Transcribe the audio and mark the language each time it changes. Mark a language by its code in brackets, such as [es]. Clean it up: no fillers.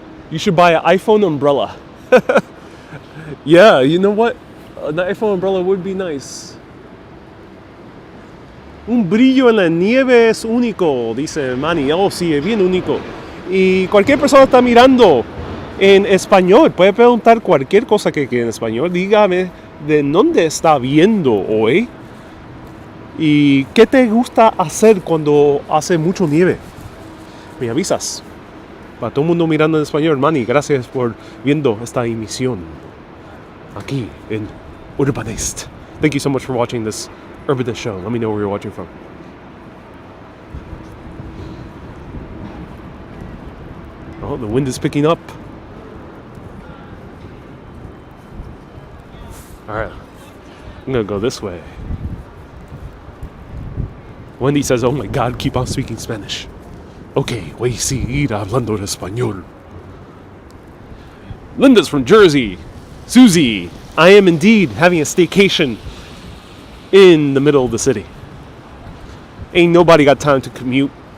[en] You should buy an iPhone umbrella. Yeah, you know what? An iPhone umbrella would be nice. [es] Un brillo en la nieve es único, dice Manny. Oh, sí, es bien único. Y cualquier persona está mirando en español. Puede preguntar cualquier cosa que en español. Dígame de dónde está viendo hoy. Y qué te gusta hacer cuando hace mucho nieve. Me avisas. Para todo el mundo mirando en español, Manny, gracias por viendo esta emisión aquí en Urbanist. [en] Thank you so much for watching this Urbanist show. Let me know where you're watching from. Oh, the wind is picking up. All right, I'm gonna go this way. Wendy says, oh my God, keep on speaking Spanish. [es] Okay, voy a seguir hablando de español. [en] Linda's from Jersey. Susie, I am indeed having a staycation in the middle of the city. Ain't nobody got time to commute.